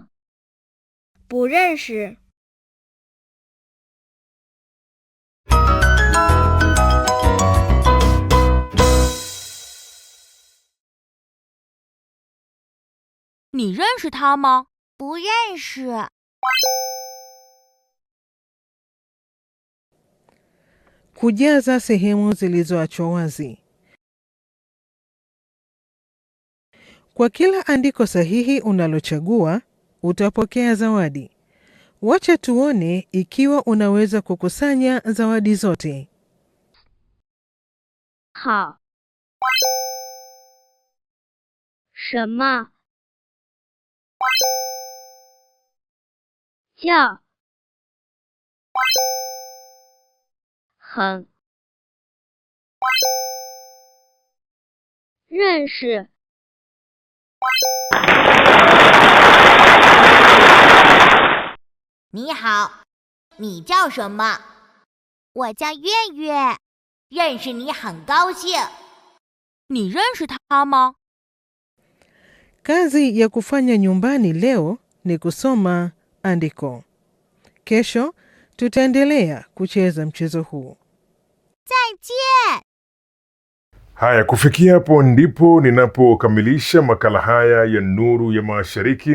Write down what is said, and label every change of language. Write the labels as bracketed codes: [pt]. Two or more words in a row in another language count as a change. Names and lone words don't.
[zh] 不认识。你认识他吗？不认识。 [sw] Kujaza sehemu zilizoachwa wazi. Kwa kila andiko sahihi unalochagua, utapokea zawadi. Wacha tuone ikiwa unaweza kukusanya zawadi zote. [zh] 好。什么？叫。很。认识。你好，你叫什么？我叫月月，认识你很高兴。你认识他吗？ [sw] Kazi ya kufanya nyumbani leo ni kusoma andiko. Kesho tutaendelea kucheza mchezo huu. [zh] 再见。 [sw] Haya, kufikia hapo ndipo ninapokamilisha makala haya ya Nuru ya Mashariki.